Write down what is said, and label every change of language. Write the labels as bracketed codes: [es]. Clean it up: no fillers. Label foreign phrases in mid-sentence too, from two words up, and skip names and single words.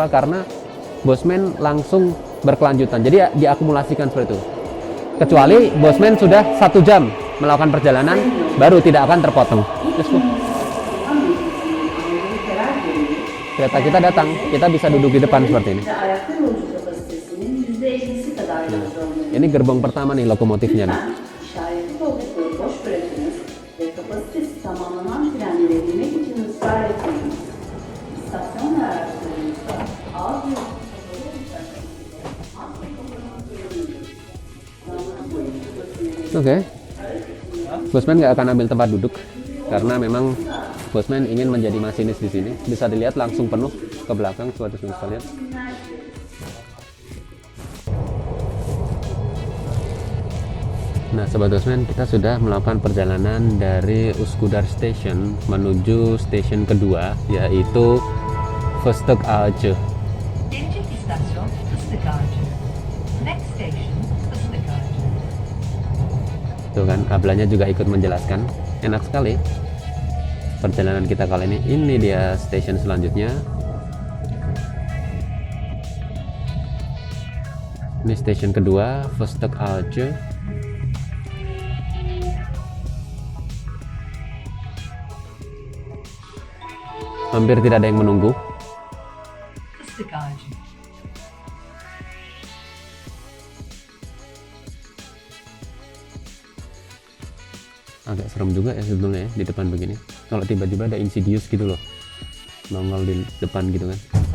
[id] Karena Bosman langsung berkelanjutan, jadi diakumulasikan seperti itu. Kecuali Bosman sudah 1 jam melakukan perjalanan, baru tidak akan terpotong. kereta kita datang, kita bisa duduk di depan seperti ini. [tr] Ayakta yolcu kapasitesinin %50'si kadar yolcu alınıyor. [id] Ini gerbong pertama nih lokomotifnya nih. [tr] Lütfen işareti koltukları boş bırakınız ve kapasitesi tamamlanan trenlere binmek için ısrar etmeyiniz. İstasyon ve araçlarınızda ağız yolcu kapalı olacak şekilde maske kullanmak zorundayız. Damlanan yolcu kapasitesinin [id] Oke. Bosman nggak akan ambil tempat duduk karena memang Bosman ingin menjadi masinis di sini. Bisa dilihat langsung penuh ke belakang, sobat Bosman sekalian. Nah, sobat Bosman, kita sudah melakukan perjalanan dari Uskudar Station menuju stasiun kedua, yaitu Fıstık Ağacı. [tr] Gelecek istasyon Fıstık Ağacı. [en] Next station Fıstık Ağacı. [id] Tuh kan, ablanya juga ikut menjelaskan. Enak sekali perjalanan kita kali ini. Ini dia stasiun selanjutnya. Ini stasiun kedua, Fıstık Ağacı. Hampir tidak ada yang menunggu. Fıstık Ağacı. Agak serem juga ya sebetulnya ya, di depan begini. Kalau tiba-tiba ada Insidious gitu loh, nongol di depan gitu kan.